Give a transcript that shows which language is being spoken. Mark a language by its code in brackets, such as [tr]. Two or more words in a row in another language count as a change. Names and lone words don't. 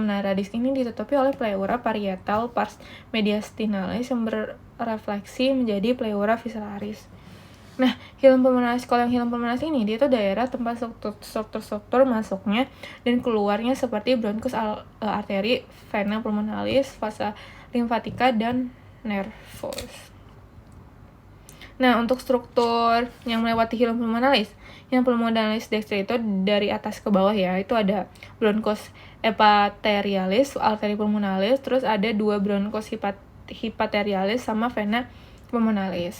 [id] Nah, radix ini ditutupi oleh pleura parietal pars mediastinalis yang berefleksi menjadi pleura visceralis. Nah, hilum pulmonalis, kalau yang hilum pulmonalis ini dia itu daerah tempat struktur-struktur masuknya dan keluarnya seperti bronchus, arteri, vena pulmonalis, vasa limfatika, dan nervus. Nah, untuk struktur yang melewati hilum pulmonalis, yang pulmonalis dexter itu dari atas ke bawah ya, itu ada bronchus hepaterialis, arteri pulmonalis, terus ada 2 bronchus hepaterialis sama vena pulmonalis.